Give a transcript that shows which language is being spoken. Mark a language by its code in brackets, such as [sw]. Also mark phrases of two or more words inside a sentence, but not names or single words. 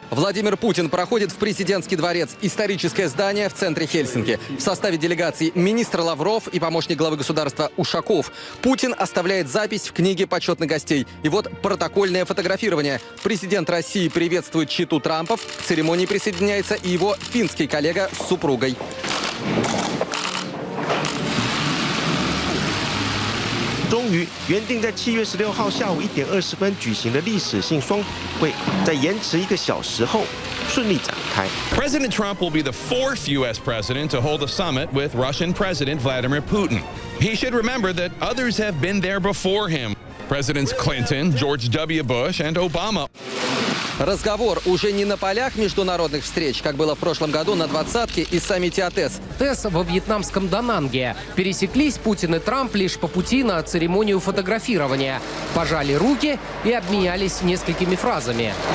[ru] Владимир Путин проходит в президентский дворец, историческое здание в центре Хельсинки. В составе делегации министр Лавров и помощник главы государства Ушаков. Путин оставляет запись в книге почетных гостей. И вот протокольное фотографирование. Президент России приветствует читу Трампов. К церемонии присоединяется и его финский коллега с супругой. [zh] President 终于原定在7月16号下午1点20分举行的历史性双普会，在延迟1个小时后顺利展开。 [en] President Trump will be the 4th U.S. president to hold a summit with Russian President Vladimir Putin. He should remember that others have been there before him. Presidents Clinton, George W. Bush, and Obama. [ru] Разговор уже не на полях международных встреч, как было в прошлом году на 20-ке и саммите АТЭС. ТЭС во вьетнамском Дананге. Пересеклись Путин и Трамп лишь по пути на церемонию фотографирования. Пожали руки и обменялись несколькими фразами.